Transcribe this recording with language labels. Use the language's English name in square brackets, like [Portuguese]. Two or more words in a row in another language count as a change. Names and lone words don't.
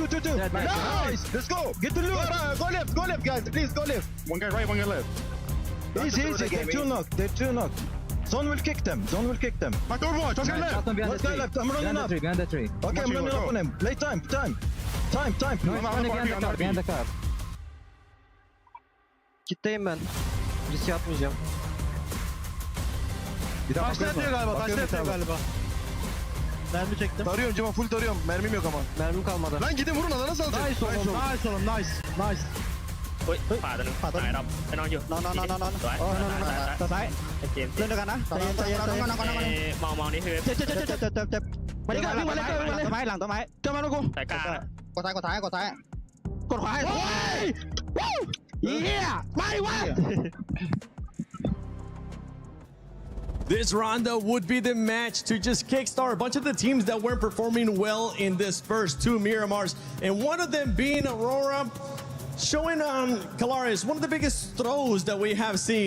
[English] Nice. Let's go. Get the loot. Go left, guys. Please go left. One guy right, one guy left. Easy. They're 2 knocked. Zone will kick them. My overwatch. Let's go left. I'm running up. Behind the tree. Okay, I'm running up on him. Play time. Behind the car. [Turkish] Kitleyim ben. Risk atmayacağım. Taşla yatıyor galiba. Mermi çektim. Tarıyorum Cima, full tarıyorum. Mermim yok ama. Mermim kalmadı. Lan gidin vurun, alana salacak. Nice oğlum. Nice. [Thai] เฮ้ยขวาตัวนึงขวาดำไปนอนอยู่นอนซ้ายเกมเล่นด้วยกันนะใจเย็นมองนี่คือเจ็บมาดิกันวิ่งมาเลยหลังต้นไม้เจอมาลูกกูสายกลางกดซ้ายกดขวาโอ้ยเฮียไม่วะ [English] This rondo would be the match to just kickstart a bunch of the teams that weren't performing well in this first 2 Miramars, and one of them being Aurora. Showing on Calaris, one of the biggest throws that we have seen.